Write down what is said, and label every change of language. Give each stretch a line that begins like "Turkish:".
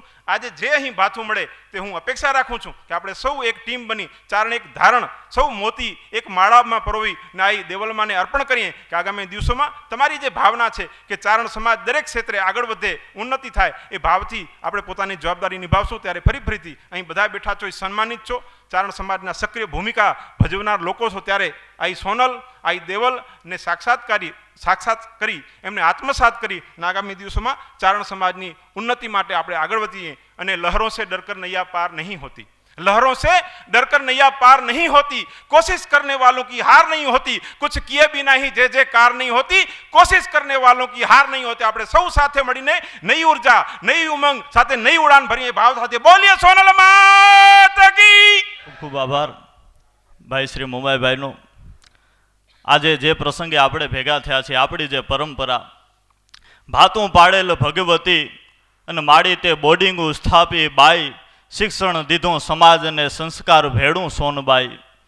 Gujarati: આજે જે અહીં ભાથું મળે તે હું અપેક્ષા રાખું છું કે આપણે સૌ એક ટીમ બની ચારણ એક ધારણ સૌ મોતી એક માળામાં પરોવી ને આ દેવલમાને અર્પણ કરીએ કે આગામી દિવસોમાં તમારી જે ભાવના છે કે ચારણ સમાજ દરેક ક્ષેત્રે આગળ વધે, ઉન્નતિ થાય, એ ભાવથી આપણે પોતાની જવાબદારી નિભાવશું. ત્યારે ફરીથી અહીં બધા બેઠા છો, સન્માનિત છો, ચારણ સમાજના સક્રિય ભૂમિકા ભજવનાર લોકો છો. ત્યારે આ સોનલ, આ દેવલ ને સાક્ષાત કરી એમને આત્મસાત કરી આગામી દિવસોમાં ચારણ સમાજની ઉન્નતિ માટે આપણે આગળ વધીએ. અને
Hindi: લહેરોं से डरकर नैया पार नहीं होती, लहरों से डरकर नैया पार नहीं होती, कोशिश करने वालों की हार नहीं होती, कुछ किए बिना ही जय जयकार नहीं होती, कोशिश करने वालों की हार नहीं होती.
Gujarati: આપણે સૌ સાથે મળીને નઈ ઉર્જા, નઈ ઉમંગ સાથે નઈ ઉડાન ભરીએ ભાવ સાથે બોલીએ સોનલ માતા કી. ખૂબ આભાર ભાઈ શ્રી મુંબાઈભાઈનો. આજે જે પ્રસંગે આપણે ભેગા થયા છે, આપણી જે પરંપરા ભાતું પાડેલ ભગવતી અને માડી તે બોર્ડિંગું સ્થાપી બાઈ, શિક્ષણ દીધું સમાજને સંસ્કાર ભેડું સોનબાઈ.